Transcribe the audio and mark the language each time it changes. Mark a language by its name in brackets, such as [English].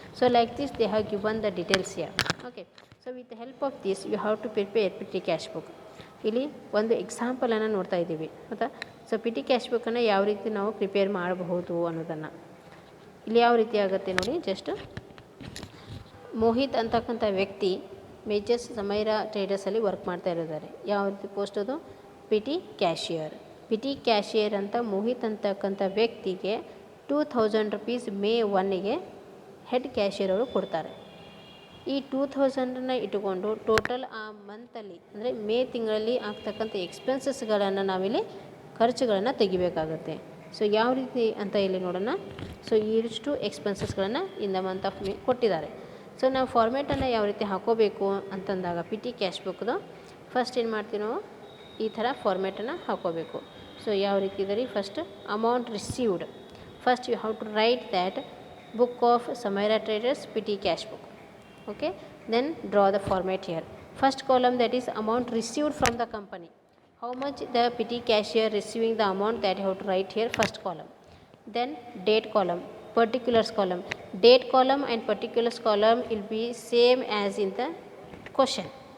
[English] So like this they have given the details here. Okay, so with the help of this you have to prepare petty cash book. [Kannada] ಇಲ್ಲಿ ಒಂದು ಎಕ್ಸಾಂಪಲನ್ನು ನೋಡ್ತಾ ಇದ್ದೀವಿ ಆಯಿತಾ. So PT cash ಬುಕ್ಕನ್ನು ಯಾವ ರೀತಿ ನಾವು ಪ್ರಿಪೇರ್ ಮಾಡಬಹುದು ಅನ್ನೋದನ್ನು ಇಲ್ಲಿ ಯಾವ ರೀತಿ ಆಗುತ್ತೆ ನೋಡಿ. ಜಸ್ಟ್ ಮೋಹಿತ್ ಅಂತಕ್ಕಂಥ ವ್ಯಕ್ತಿ ಮೇಜರ್ಸ್ ಸಮೈರಾ ಟ್ರೇಡರ್ಸಲ್ಲಿ ವರ್ಕ್ ಮಾಡ್ತಾ ಇರೋದಾರೆ. ಯಾವ ರೀತಿ ಪೋಸ್ಟ್ ಅದು? P T cashier. P T cashier ಅಂತ ಮೋಹಿತ್ ಅಂತಕ್ಕಂಥ ವ್ಯಕ್ತಿಗೆ 2000 rupees May 1ಗೆ ಹೆಡ್ ಕ್ಯಾಶಿಯರ್ ಅವರು ಕೊಡ್ತಾರೆ. ಈ 2000 ಇಟ್ಟುಕೊಂಡು ಟೋಟಲ್ ಆ ಮಂತಲ್ಲಿ ಅಂದರೆ ಮೇ ತಿಂಗಳಲ್ಲಿ ಆಗ್ತಕ್ಕಂಥ ಎಕ್ಸ್ಪೆನ್ಸಸ್ಗಳನ್ನು ನಾವಿಲ್ಲಿ ಖರ್ಚುಗಳನ್ನು ತೆಗಿಬೇಕಾಗುತ್ತೆ. ಸೊ ಯಾವ ರೀತಿ ಅಂತ ಇಲ್ಲಿ ನೋಡೋಣ. ಸೊ ಇಷ್ಟು ಎಕ್ಸ್ಪೆನ್ಸಸ್ಗಳನ್ನು [English] in the month of May [Kannada] ಕೊಟ್ಟಿದ್ದಾರೆ. ಸೊ ನಾವು ಫಾರ್ಮೇಟನ್ನು ಯಾವ ರೀತಿ ಹಾಕೋಬೇಕು ಅಂತಂದಾಗ ಪಿ ಟಿ ಕ್ಯಾಶ್ ಬುಕ್ದು ಫಸ್ಟ್ ಏನು ಮಾಡ್ತೀವಿ ನಾವು ಈ ಥರ ಫಾರ್ಮೇಟನ್ನು ಹಾಕೋಬೇಕು. ಸೊ ಯಾವ ರೀತಿ ಇದೆ ರೀ? [English] First amount received. First you have to write that book of Samaira traders petty cash book. Okay, then draw the format here. First column, that is amount received from the company. How much the petty cashier receiving the amount, that you have to write here, first column. Then date column, particulars column. Date column and particulars column will be same as in the question.